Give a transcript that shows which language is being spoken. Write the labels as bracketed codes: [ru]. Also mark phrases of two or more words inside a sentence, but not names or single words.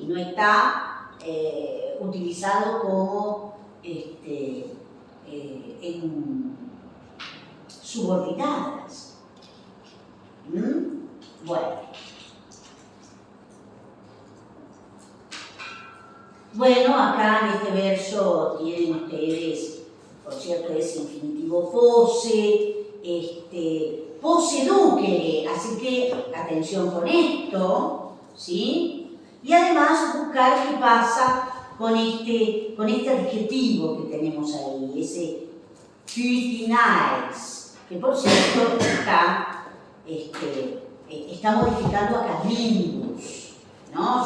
[es] No está utilizado como en subordinadas. Bueno, acá en este verso tienen ustedes, por cierto, ese infinitivo posse, [la] posse ducere, [es] así que atención con esto, ¿sí? Y además buscar qué pasa con este adjetivo que tenemos ahí, ese Pythinaes, que por cierto está modificando a Carnimbus, ¿no?